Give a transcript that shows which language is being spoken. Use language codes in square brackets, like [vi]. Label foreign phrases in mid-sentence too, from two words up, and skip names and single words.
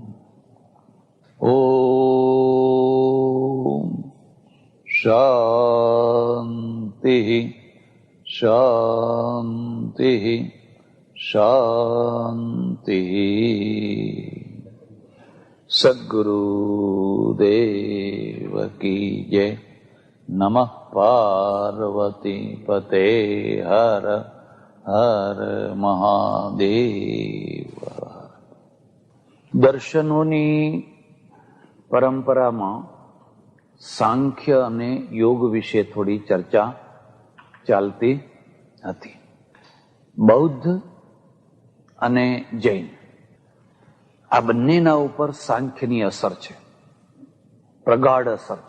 [sa] ओम शांति शांति शांति। [hi] सद्गुरुदेव की जय। [sa] नमः पार्वती पते हर हर महादेव। [gu] દર્શનોની પરંપરામાં સાંખ્ય અને યોગ વિશે થોડી ચર્ચા ચાલતી હતી। બૌદ્ધ અને જૈન આ બંનેના ઉપર સાંખ્યની અસર છે, પ્રગાઢ અસર છે।